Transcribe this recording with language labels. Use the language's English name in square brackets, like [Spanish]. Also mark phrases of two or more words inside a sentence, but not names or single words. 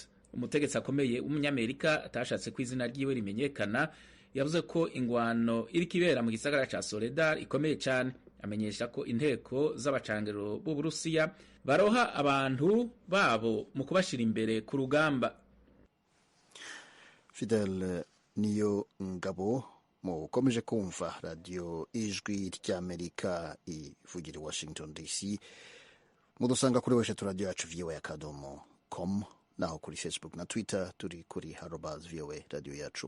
[Rundi] Umutegetsi akomeye w'umunyamerika atashatse ko izina ryiwe rimenyekana yavuze ko ingwano iriko ibera mu gisagara ca Soledar ikomeye cyane. Amenyesha ko inteko z'abacangero b'Uburusiya baroha abantu babo mu kubashira imbere ku rugamba. Fidel niyo ngabo mukomeje kumva radio ijwi ry'Amerika ivugira Washington DC. Mudusanga kuri website radio yacu voa.com, naho kuri Facebook na Twitter turi kuri @voa radio yacu.